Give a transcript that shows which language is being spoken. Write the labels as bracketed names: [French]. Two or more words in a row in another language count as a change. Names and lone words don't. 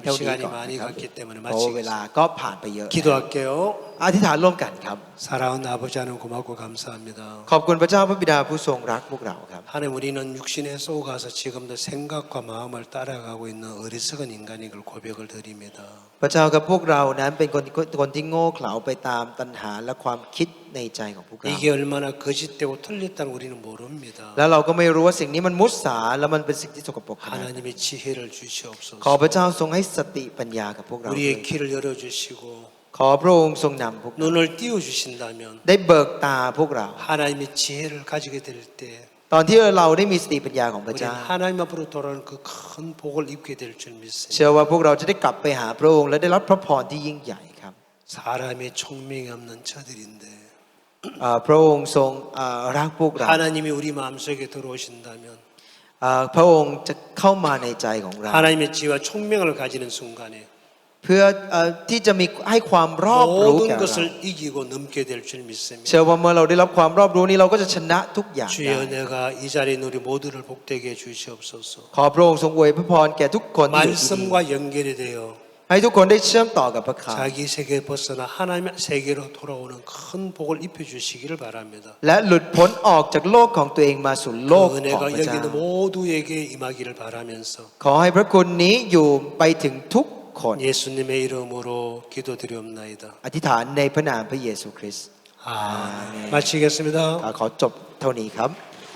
[Thai] นะครับ [Korean] 갔기 때문에 [Thai] เพราะเว [Korean] 마치겠습니다. [Thai] ลาก็ผ่านไปเยอะ [Korean] 기도할게요. [Thai] อธิษฐานร่วมกันครับ [Korean] 사랑하는 아버지 하나님 고맙고 감사합니다. [Thai] ขอบคุณพระเจ้าพระบิดาผู้ทรงรักพวกเราครับ [Korean] 하나님 우리는 육신에 쏘가서 지금도 생각과 마음을 따라가고 있는 어리석은 인간인 걸 고백을 드립니다. [Thai] พระเจ้ากับพวกเรานั้นเป็นคนที่โง่เขลาไปตามตัณหาและความคิดในใจของพวกเรา [Korean] 이게 얼마나 거짓되고 틀렸다는 우리는 모릅니다. [Thai] แล้วเราก็ไม่รู้ว่าสิ่งนี้มันมุสาและมันเป็นสิ่งที่สกปรกขนาดไหน [Korean] 하나님의 지혜를 [Thai] ขอ [Korean] 주시옵소서. [Thai] พระเจ้าทรงให้สติปัญญากับพวกเราด้วย [Korean] 우리의 길을 열어주시고 [Thai] ขอพระองค์ทรงนำพวกเรา [Korean] 눈을 띄워주신다면 [Thai] ได้เบิกตาพวกเรา [Korean] 하나님의 지혜를 가지게 될 때 [Thai] ตอนที่เราได้มีสติปัญญาของพระ [Korean] 우리는 [Thai] เจ้า [Korean] 하나님 앞으로 돌아오는 그 큰 복을 입게 될 줄 [Thai] เชื่อ [Korean] 믿습니다. [Thai] ว่าพวกเราจะได้กลับไปหาพระองค์และได้รับพระพรที่ยิ่งใหญ่ครับ [Korean] 사람의 총명이 없는 저들인데 [Thai] พระองค์ทรงรักพวกเรา [Korean] 하나님이 우리 마음속에 들어오신다면 [Thai] พระองค์จะเข้ามาในใจของเรา [Korean] 하나님의 지혜와 총명을 가지는 순간에 [Thai] เพื่อที่จะมีให้ความรอบรู้แก่ [Korean] 모든 [Thai] เรา [Korean] 것을 이기고 넘게 될 줄 믿습니다. [Thai] เชื่อว่าเมื่อเราได้รับความรอบรู้นี้เราก็จะชนะทุกอย่างได้ [Korean] 주여 내가 이 자리에 있는 우리 모두를 복되게 해 주시옵소서. [Thai] ขอพระองค์ทรงอวยพระพรแก่ทุกคนที่อยู่ที่นี่ [Korean] 말씀과 연결이 되어 [Thai] ให้ทุกคนได้เชื่อมต่อกับพระคำ [Korean] 자기 세계 벗어나 하나님의 세계로 돌아오는 큰 복을 입혀 주시기를 바랍니다. [Thai] และหลุดพ้นออกจากโลกของตัวเองมาสู่โลก [Korean] 그 [Thai] ของ [Korean] 은혜가 [Thai] พระ [Korean] 여기 [Thai] เจ้า [Korean] 있는 모두에게 임하기를 바라면서 [Thai] ขอให้พระคุณนี้อยู่ไปถึงทุกคน [Korean] 예수님의 이름으로 기도드리옵나이다. [Thai] อธิษฐานในพระนามพระเยซูคริสต์ [Korean] 아멘. 마치겠습니다. [Thai] ขอจบเท่านี้ครับ